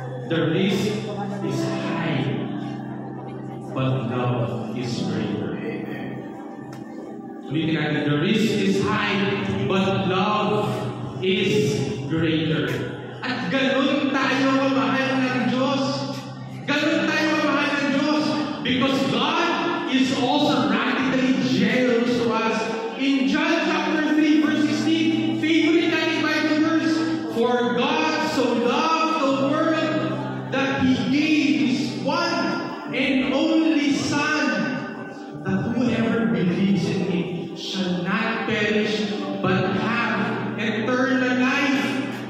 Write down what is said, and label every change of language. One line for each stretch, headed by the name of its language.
English: The risk is high, but love is greater.
Filipino: Ulitin natin,
English: the risk is high, but love is greater.
Filipino: At ganun tayo kamahal ng Diyos. Ganun tayo kamahal ng Diyos.
English: Because God is also radically generous to us. In John chapter 3, verse 16,
Filipino: favorite natin
English: Bible verse, for God so loved the world that He gave His one and only Son, that whoever believes in Him shall not perish, but have eternal life.